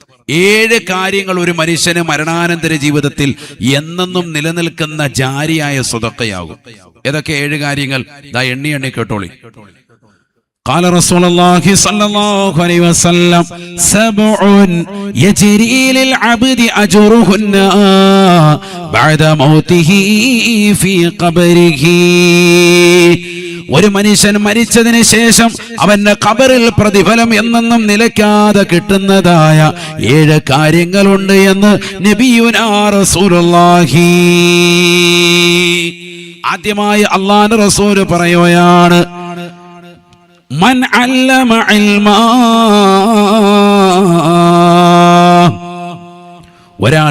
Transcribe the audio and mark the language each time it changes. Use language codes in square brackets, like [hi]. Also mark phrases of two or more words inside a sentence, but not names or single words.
[ml] 7 കാര്യങ്ങൾ ഒരു മനുഷ്യന് മരണാനന്തര ജീവിതത്തിൽ എന്നെന്നും നിലനിൽക്കുന്ന ജാരിയായ സ്വതക്കയാകും. ഏതൊക്കെ 7 കാര്യങ്ങൾ? ദാ എണ്ണി കേട്ടോളി. [ar] قال رسول الله صلى الله عليه وسلم 7 يجري للعبد أجرهن بعد موته في قبره. [ml] ഒരു മനുഷ്യൻ മരിച്ചതിന് ശേഷം അവന്റെ ഖബറിൽ പ്രതിഫലം എന്നെന്നും നിലയ്ക്കാതെ കിട്ടുന്നതായ 7 കാര്യങ്ങളുണ്ട് എന്ന് [ar] نبينا رسول الله. [ml] ആദ്യമായി അല്ലാഹുവിന്റെ റസൂൽ പറയുകയാണ്, [ar] من علم علما, [ml] ഒരാൾ